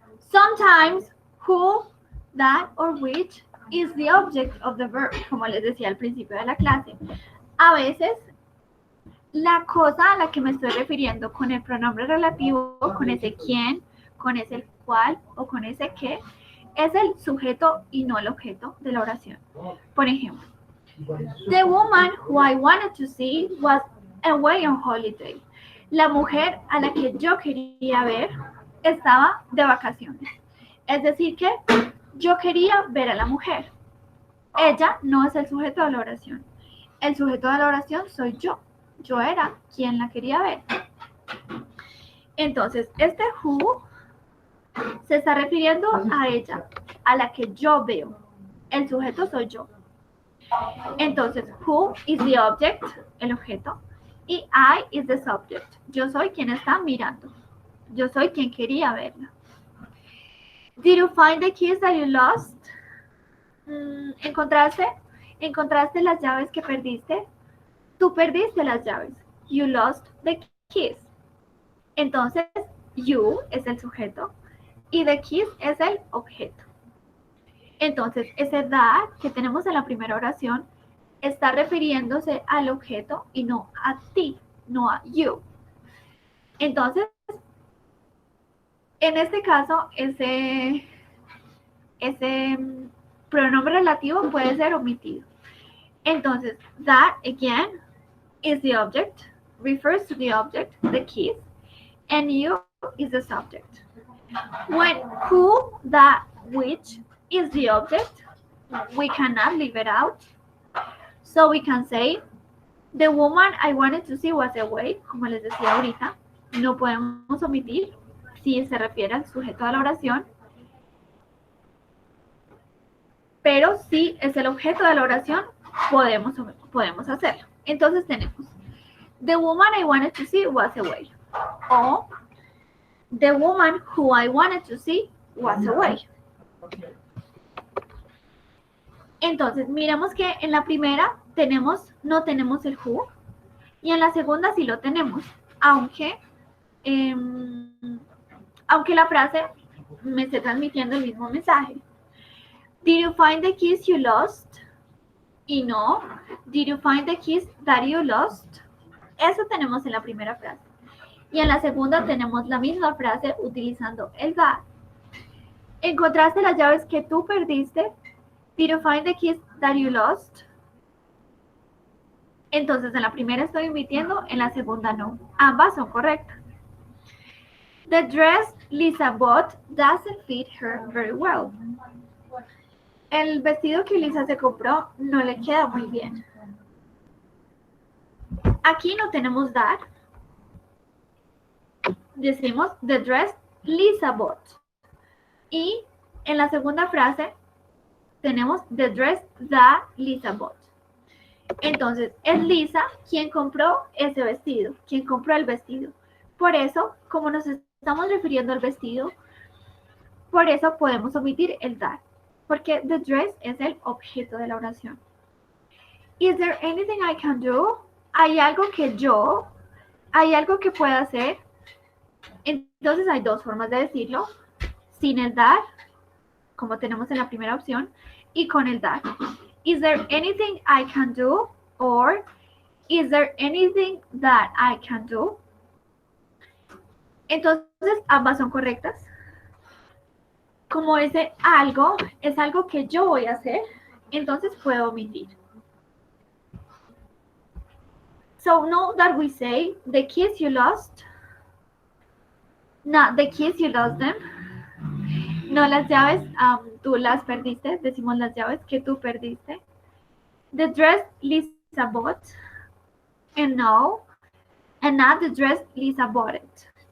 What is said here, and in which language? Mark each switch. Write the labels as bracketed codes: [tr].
[en] Sometimes who, that, or which is the object of the verb, [es] como les decía al principio de la clase. A veces, la cosa a la que me estoy refiriendo con el pronombre relativo, con ese quién, con ese cuál o con ese qué, es el sujeto y no el objeto de la oración. Por ejemplo, [en] the woman who I wanted to see was away on holiday. [es] La mujer a la que yo quería ver estaba de vacaciones. Es decir que yo quería ver a la mujer. Ella no es el sujeto de la oración. El sujeto de la oración soy yo. Yo era quien la quería ver. Entonces, este who se está refiriendo a ella, a la que yo veo. El sujeto soy yo. Entonces, [en] who is the object, [es] el objeto, y [en] I is the subject. [es] Yo soy quien está mirando. Yo soy quien quería verla. [en] Did you find the keys that you lost? [es] ¿Encontraste las llaves que perdiste? Tú perdiste las llaves. [en] You lost the keys. [es] Entonces, you es el sujeto y the keys es el objeto. Entonces, ese that que tenemos en la primera oración está refiriéndose al objeto y no a ti, no a you. Entonces, en este caso, ese pronombre relativo puede ser omitido. [en] Entonces, that, again, is the object, refers to the object, the keys, and you is the subject. When who, that, which is the object, we cannot leave it out. So we can say, the woman I wanted to see was away, [es] como les decía ahorita. No podemos omitir si se refiere al sujeto de la oración, pero si es el objeto de la oración, podemos hacerlo. Entonces tenemos, [en] the woman I wanted to see was away, [es] o [en] the woman who I wanted to see was away. [es] Entonces, miremos que en la primera no tenemos el who, y en la segunda sí lo tenemos, aunque la frase me esté transmitiendo el mismo mensaje. [en] Did you find the keys you lost? [es] Y no, [en] did you find the keys that you lost? [es] Eso tenemos en la primera frase. Y en la segunda tenemos la misma frase utilizando el that. ¿Encontraste las llaves que tú perdiste? [en] Did you find the keys that you lost? [es] Entonces en la primera estoy omitiendo, en la segunda no. Ambas son correctas. [en] The dress Lisa bought doesn't fit her very well. [es] El vestido que Lisa se compró no le queda muy bien. Aquí no tenemos that. Decimos [en] the dress Lisa bought. [es] Y en la segunda frase tenemos [en] the dress that Lisa bought. [es] Entonces, es Lisa quien compró ese vestido, quien compró el vestido. Por eso, como nos estamos refiriendo al vestido, por eso podemos omitir el that, porque the dress es el objeto de la oración. [en] Is there anything I can do? [es] ¿Hay algo que pueda hacer? Entonces hay dos formas de decirlo, sin el that, como tenemos en la primera opción, y con el that. [en] Is there anything I can do? Or, is there anything that I can do? [es] Entonces, ambas son correctas. Como ese algo es algo que yo voy a hacer, entonces puedo omitir. [en] So note that we say the keys you lost, not the keys you lost them. [es] No, las llaves tú las perdiste, decimos las llaves que tú perdiste. [en] The dress Lisa bought, and no, and not the dress Lisa bought it.